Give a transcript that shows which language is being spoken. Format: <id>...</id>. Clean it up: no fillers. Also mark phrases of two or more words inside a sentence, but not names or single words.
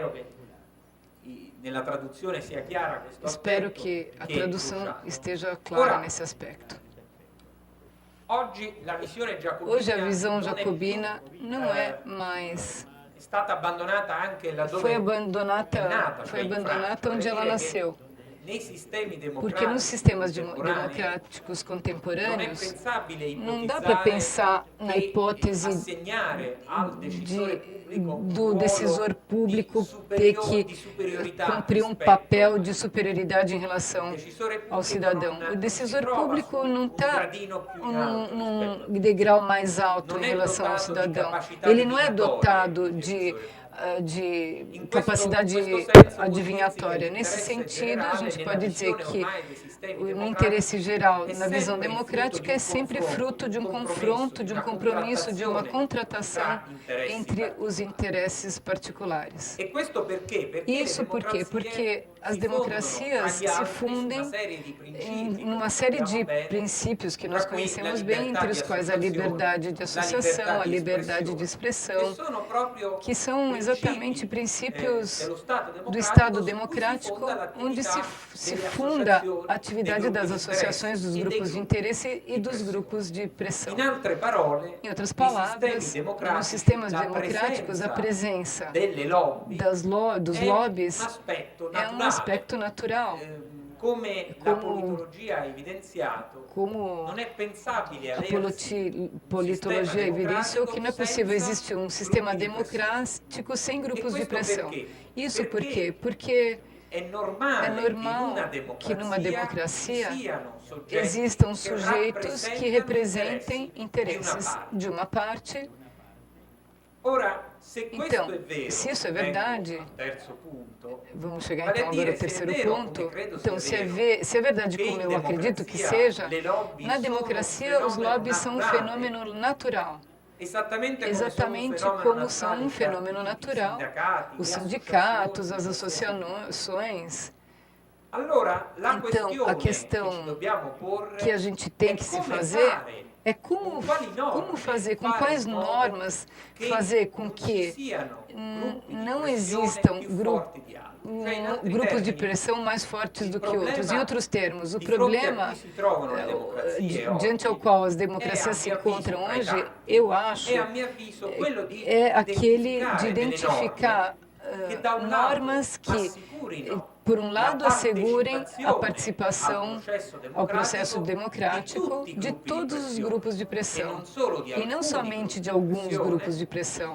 <pt>Espero que a tradução esteja clara nesse aspecto. Hoje a visão jacobina não é mais... Foi abandonada onde ela nasceu.</pt> <it>nei sistemi</it> <pt>Porque nos sistemas</pt> <it>contemporanei</it> <pt>democráticos</pt> <it>non è</it> <pt>contemporâneos,</pt> <it>pensabile</it> <pt>não dá para pensar na</pt> <it>che</it> <pt>hipótese</pt> <it>assegnare al decisore pubblico un</it> <pt>do</pt> <it>ruolo</it> <pt>decisor público</pt> <it>di</it> <pt>ter que</pt> <it>di superiorità</it> <pt>cumprir um</pt> <it>rispetto</it> <pt>papel de superioridade em relação</pt> <it>al decisore pubblico</it> <pt>ao cidadão.</pt> <it>non</it> <pt>O decisor</pt> <it>si trova</it> <pt>público</pt> <it>su</it> <pt>não</pt> <it>un</it> <pt>está</pt> <it>gradino più in alto rispetto</it> <pt>num degrau mais alto</pt> <it>Non</it> <pt>em</pt> <it>è</it> <pt>relação ao</pt> <it>dotato di</it> <pt>cidadão.</pt> <it>capacità</it> <pt>Ele não é</pt> <it>adivinatoria,</it> <pt>dotado</pt> <it>il</it> <pt>de</pt> <it>In</it> <pt>capacidade</pt> <it>questo senso,</it> <pt>adivinhatória.</pt> <it>può</it> <pt>Nesse</pt> <it>dirsi che</it> <pt>sentido, a</pt> <it>l'interesse</it> <pt>gente</pt> <it>generale</it> <pt>pode dizer</pt> <it>nella</it> <pt>que</pt> <it>visione ormai dei sistemi</it> <pt>no</pt> <it>democratici</it> <pt>interesse geral,</pt> <it>è</it> <pt>na visão</pt> <it>sempre</it> <pt>democrática, é sempre fruto de um confronto, de um compromisso, de uma contratação entre os interesses particulares.</pt> <it>E questo perché? Perché</it> <pt>Isso por quê? Porque as democracias se fundem em uma série de princípios que nós conhecemos bem, entre os quais a liberdade de associação, a liberdade de expressão, que são exatamente princípios do Estado democrático, onde se funda a atividade das associações, dos grupos de interesse e dos grupos de pressão. Em outras palavras, nos sistemas democráticos, a presença dos lobbies é um aspecto natural.</pt> <it>Come la politologia ha evidenziato,</it> <pt>Como</pt> <it>non è pensabile</it> <pt>a</pt> <it>avere</it> <pt>politologia evidenciou que não é possível existir um sistema democrático sem grupos de pressão. Isso por quê? Porque é é normal normal que numa democracia existam sujeitos que representem interesses de uma parte.</pt> <it>Ora, se questo</it> <pt>Então,</pt> <it>è vero,</it> <pt>se isso é</pt> <it>ecco,</it> <pt>verdade,</pt> <it>al terzo punto,</it> <pt>vamos chegar</pt> <it>vale a</it> <pt>então agora</pt> <it>dire,</it> <pt>ao</pt> <it>se è</it> <pt>terceiro</pt> <it>vero,</it> <pt>ponto.</pt> <it>come credo</it> <pt>Então,</pt> <it>sia vero,</it> <pt>se é verdade</pt> <it>che</it> <pt>como</pt> <it>in</it> <pt>eu acredito que</pt> <it>democrazia</it> <pt>seja,</pt> <it>le lobby</it> <pt>na</pt> <it>sono</it> <pt>democracia</pt> <it>un</it> <pt>os lobbies são um</pt> <it>naturale,</it> <pt>fenômeno natural. Exatamente como são um fenômeno natural os</pt> <it>le</it> <pt>sindicatos,</pt> <it>associazioni,</it> <pt>as associações.</pt> <it>Allora, la</it> <pt>Então, a</pt> <it>questione</it> <pt>questão</pt> <it>che ci dobbiamo porre</it> <pt>que a gente tem</pt> <it>è</it> <pt>que se</pt> <it>come</it> <pt>fazer</pt> <it>fare</it> <pt>é como fazer, com quais normas fazer com que não existam grupos de pressão mais fortes do que outros. Em outros termos, o problema diante ao qual as democracias se encontram hoje, eu acho, é aquele de identificar normas que, por um lado, assegurem a participação ao processo democrático de todos os grupos de pressão, e não somente de alguns grupos de pressão.</pt>